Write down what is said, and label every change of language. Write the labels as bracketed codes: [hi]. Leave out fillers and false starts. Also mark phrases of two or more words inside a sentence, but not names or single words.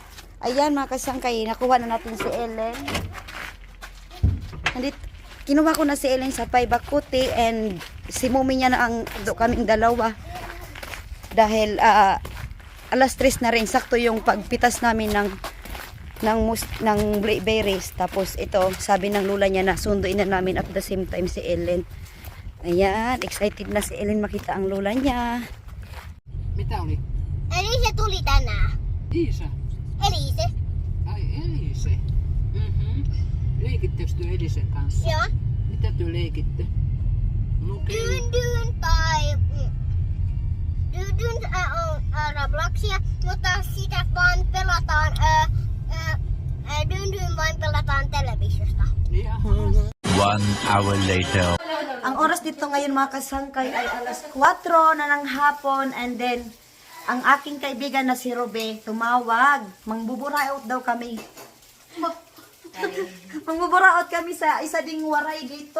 [tl] Ayan mga kasangkay, nakuha na natin si Ellen. Kinuha ko na si Ellen sa Paibakuti and si Mumi niya na ang kaming dalawa. Dahil alas 3 na rin, sakto yung pagpitas namin ng ng berries. Tapos ito, sabi ng lula niya na sunduin na namin [en] at the same time [tl] si Ellen. Ayan, excited na si Ellen makita ang lula niya. [fi] Mitä oli? Elise tuli tänään. Iisa. Elise? Ai Elise. Leikittekö te Elisen kanssa? Joo. Mitä te leikitte? Dyndyn tai... Dyndyn on Robloxia, mutta sitä vaan pelataan... Dyndyn vain pelataan televisiosta. Jaha. [en] 1 hour later. [tl] Ang oras dito ngayon mga kasangkay ay alas 4 na ng hapon, [en] and then [tl] ang aking kaibigan na si Robe tumawag. Mangbuburaot daw kami. Mangbuburaot kami sa isa ding waray dito.